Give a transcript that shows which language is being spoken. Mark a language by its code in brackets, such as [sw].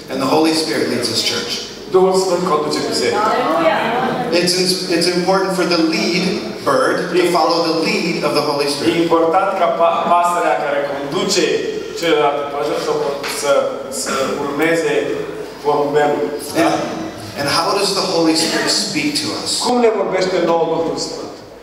[en] And the Holy Spirit leads His church. [ro] Duhul Sfânt conduce biserica. [en] It's important for the lead bird to follow the lead of the Holy Spirit. [ro] E important ca pasărea care conduce celelalte păsări să urmeze porumbelul. [en] And how does the Holy Spirit speak to us? [ro] Cum ne vorbește nouă Duhul Sfânt?